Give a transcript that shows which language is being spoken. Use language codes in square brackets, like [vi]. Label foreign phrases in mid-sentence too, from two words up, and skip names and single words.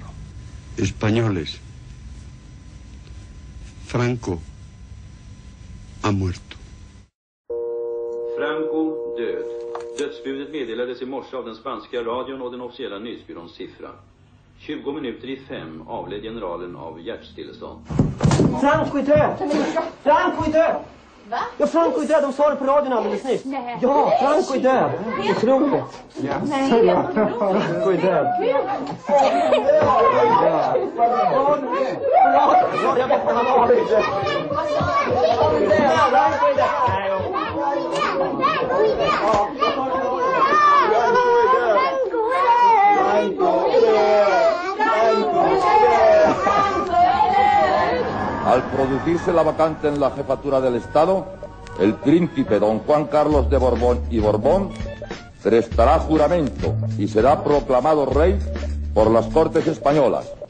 [es] Españoles, Franco ha muerto. [sv] Franco död. Dödsbudet meddelades i morse av den spanska radion och den officiella nyhetsbyråns siffra. 20 minuter i 5 avled generalen av hjärtstillestånd. Franco är död! Franco är död! Va? Ja, Franco är död. De sa det på radion alldeles nyss. Nej. Ja, Franco är död. Otroligt. Ja. Nej. Franco är död. Jag vet vad han har. [es] Al producirse la vacante en la jefatura del Estado, el príncipe don Juan Carlos de Borbón y Borbón prestará juramento y será proclamado rey por las Cortes españolas.